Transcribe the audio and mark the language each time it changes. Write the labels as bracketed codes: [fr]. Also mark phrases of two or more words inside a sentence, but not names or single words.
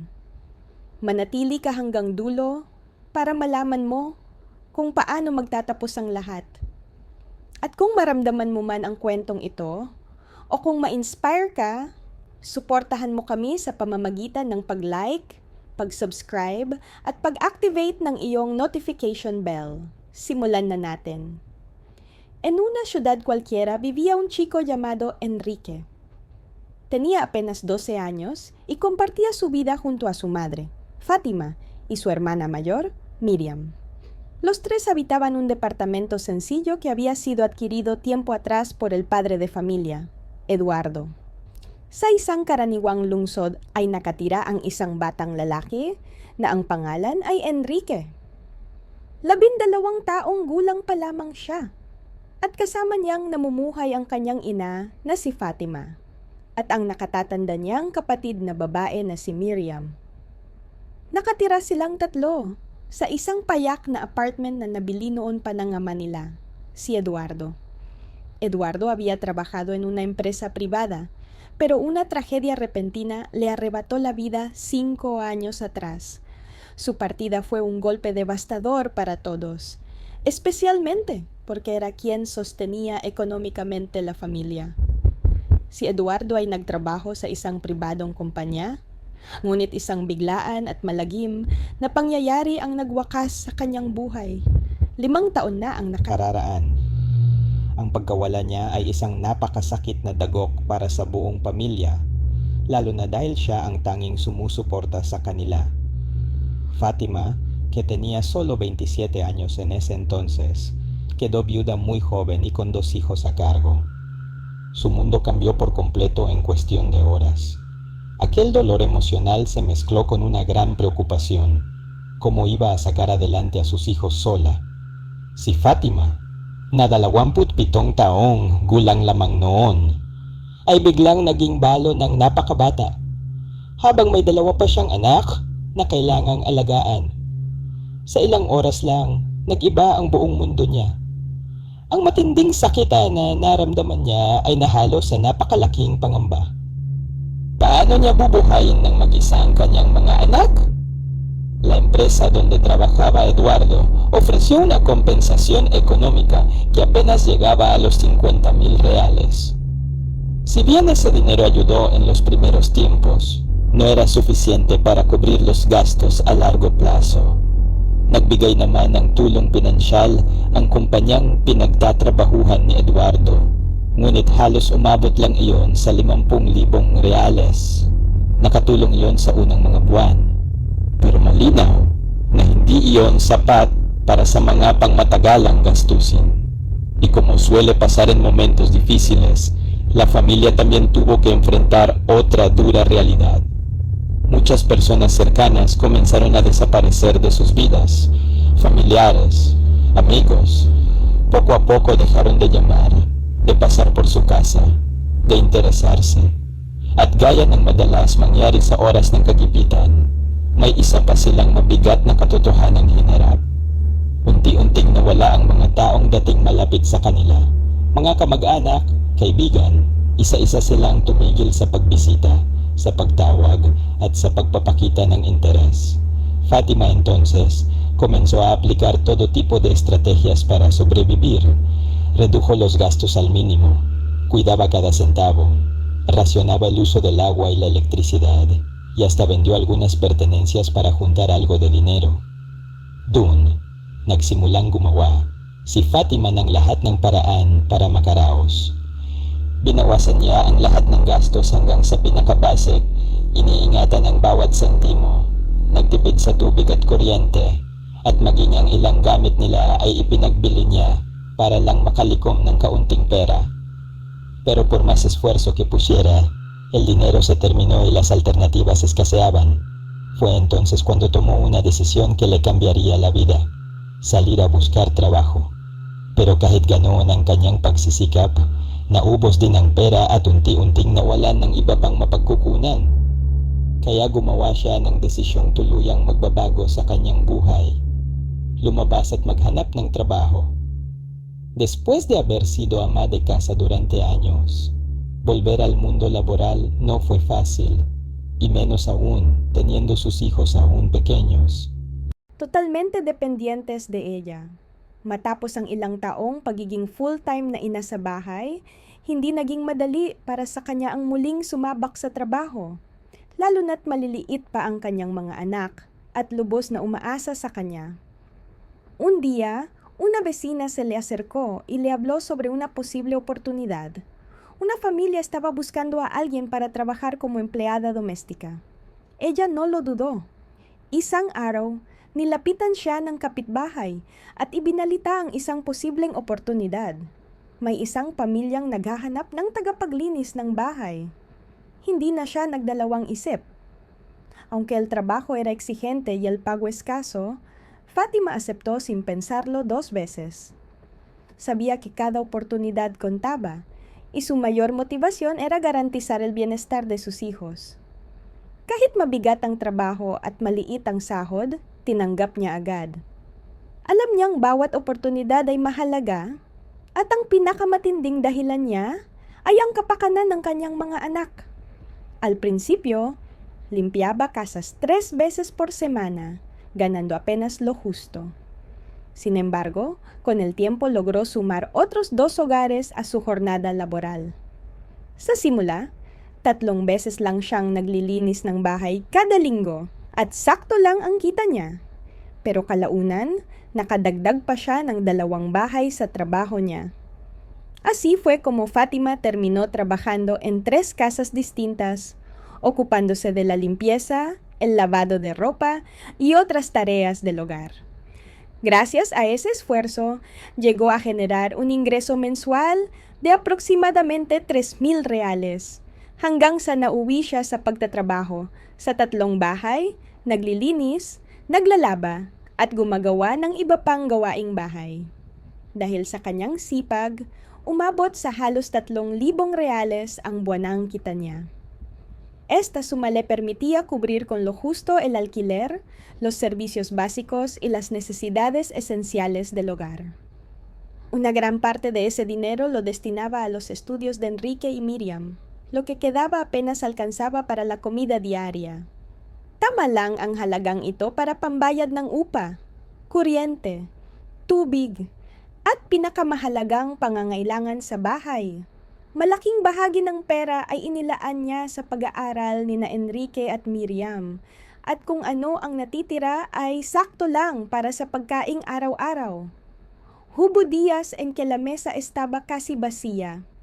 [tl] Manatili ka hanggang dulo para malaman mo kung paano magtatapos ang lahat. At kung maramdaman mo man ang kwentong ito, o kung ma-inspire ka, suportahan mo kami sa pamamagitan ng pag-like, pag-subscribe, at pag-activate ng iyong notification bell. Simulan na natin. [es] En una ciudad cualquiera vivía un chico llamado Enrique. Tenía apenas 12 años y compartía su vida junto a su madre, Fátima, y su hermana mayor, Miriam. Los tres habitaban un departamento sencillo que había sido adquirido tiempo atrás por el padre de familia, Eduardo. [tl] Sa isang karaniwang lungsod ay nakatira ang isang batang lalaki na ang pangalan ay Enrique. 12 taong gulang pa lamang siya at kasama niyang namumuhay ang kanyang ina na si Fatima at ang nakatatanda niyang kapatid na babae na si Miriam. Nakatira silang tatlo sa isang payak na apartment na nabili noon pa ng ama nila, si Eduardo. [es] Eduardo había trabajado en una empresa privada, pero una tragedia repentina le arrebató la vida 5 años atrás. Su partida fue un golpe devastador para todos, especialmente porque era quien sostenía económicamente la familia. [tl] Si Eduardo ay nagtrabaho sa isang pribadong kumpanya, ngunit isang biglaan at malagim na pangyayari ang nagwakas sa kanyang buhay. 5 taon na ang Kararaan. Ang pagkawala niya ay isang napakasakit na dagok para sa buong pamilya, lalo na dahil siya ang tanging sumusuporta sa kanila. [es] Fátima, que tenía solo 27 años en ese entonces, quedó viuda muy joven y con 2 hijos a cargo. Su mundo cambió por completo en cuestión de horas. Aquel dolor emocional se mezcló con una gran preocupación. ¿Cómo iba a sacar adelante a sus hijos sola? [tl] Si Fátima, na 27 taong gulang lamang noon, ay biglang naging balo ng napakabata, habang may 2 pa siyang anak na kailangang alagaan. Sa ilang oras lang, nag-iba ang buong mundo niya. Ang matinding sakita na naramdaman niya ay nahalo sa napakalaking pangamba. Paano niya bubuhayin ng mag-isa ang kanyang mga anak? [es] La empresa donde trabajaba Eduardo ofreció una compensación económica que apenas llegaba a los 50,000 reales. Si bien ese dinero ayudó en los primeros tiempos, no era suficiente para cubrir los gastos a largo plazo. [tl] Nagbigay naman ng tulong pinansyal ang kumpanyang pinagtatrabahuhan ni Eduardo. Ngunit halos umabot lang iyon sa 50,000 reales. Nakatulong iyon sa unang mga buwan. Pero malinaw na hindi iyon sapat para sa mga pangmatagalang gastusin. [es] Y como suele pasar en momentos difíciles, la familia también tuvo que enfrentar otra dura realidad. Muchas personas cercanas comenzaron a desaparecer de sus vidas. Familiares, amigos, poco a poco dejaron de llamar, de pasar por su casa, de interesarse. [tl] At gaya ng madalas mangyari sa oras ng kagipitan, may isa pa silang mabigat na katotohanang hinarap. Unti-unting nawala ang mga taong dating malapit sa kanila. Mga kamag-anak, kaibigan, isa-isa silang tumigil sa pagbisita. sa pagtawag at sa pagpapakita ng interes. [es] Fatima entonces comenzó a aplicar todo tipo de estrategias para sobrevivir. Redujo los gastos al mínimo, cuidaba cada centavo, racionaba el uso del agua y la electricidad, y hasta vendió algunas pertenencias para juntar algo de dinero. [tl] Doon, nagsimulang gumawa si Fatima ng lahat ng paraan para makaraos. Binawasan niya ang lahat ng gastos hanggang sa pinakabasik, iniingatan ang bawat sentimo, nagtipid sa tubig at kuryente, at maging ang ilang gamit nila ay ipinagbili niya para lang makalikom ng kaunting pera. [es] Pero por más esfuerzo que pusiera, el dinero se terminó y las alternativas escaseaban. Fue entonces cuando tomó una decisión que le cambiaría la vida: salir a buscar trabajo. [tl] Pero kahit ganoon ang kanyang pagsisikap, naubos din ang pera at unti-unting nawalan ng iba pang mapagkukunan. Kaya gumawa siya ng desisyong tuluyang magbabago sa kanyang buhay. Lumabas at maghanap ng trabaho. [es] Después de haber sido ama de casa durante años, volver al mundo laboral no fue fácil, y menos aún teniendo sus hijos aún pequeños. Totalmente dependientes de ella. [tl] Matapos ang ilang taong pagiging full-time na ina sa bahay, hindi naging madali para sa kanya ang muling sumabak sa trabaho, lalo na't maliliit pa ang kanyang mga anak at lubos na umaasa sa kanya. [es] Un día, una vecina se le acercó y le habló sobre una posible oportunidad. Una familia estaba buscando a alguien para trabajar como empleada doméstica. Ella no lo dudó. [tl] Isang araw, nilapitan siya ng kapitbahay at ibinalita ang isang posibleng oportunidad. May isang pamilyang naghahanap ng tagapaglinis ng bahay. Hindi na siya nagdalawang isip. [es] Aunque el trabajo era exigente y el pago escaso, Fatima aceptó sin pensarlo 2 veces. Sabía que cada oportunidad contaba, y su mayor motivación era garantizar el bienestar de sus hijos. [tl] Kahit mabigat ang trabaho at maliit ang sahod, tinanggap niya agad. Alam niyang bawat oportunidad ay mahalaga, at ang pinakamatinding dahilan niya ay ang kapakanan ng kanyang mga anak. [es] Al principio, limpiaba casas 3 veces por semana, ganando apenas lo justo. Sin embargo, con el tiempo logró sumar otros 2 hogares a su jornada laboral. [tl] Sa simula, 3 beses lang siyang naglilinis ng bahay kada linggo at sakto lang ang kita niya. Pero kalaunan, nakadagdag pa siya ng 2 bahay sa trabaho niya. [es] Así fue como Fatima terminó trabajando en 3 casas distintas, ocupándose de la limpieza, el lavado de ropa y otras tareas del hogar. Gracias a ese esfuerzo, llegó a generar un ingreso mensual de aproximadamente 3,000 reales, [tl] hanggang sa nauwi siya sa pagtatrabaho sa 3 bahay, naglilinis, naglalaba, at gumagawa ng iba pang gawaing bahay. Dahil sa kanyang sipag, umabot sa halos 3,000 reales ang buwanang kita niya. [es] Esta suma le permitía cubrir con lo justo el alquiler, los servicios básicos y las necesidades esenciales del hogar. Una gran parte de ese dinero lo destinaba a los estudios de Enrique y Miriam. Lo que quedaba apenas alcanzaba para la comida diaria. [tl] Tama lang ang halagang ito para pambayad ng upa, kuryente, tubig, at pinakamahalagang pangangailangan sa bahay. Malaking bahagi ng pera ay inilaan niya sa pag-aaral ni na Enrique at Miriam, at kung ano ang natitira ay sakto lang para sa pagkaing araw-araw. [es] Hubo días en que la mesa estaba casi vacía.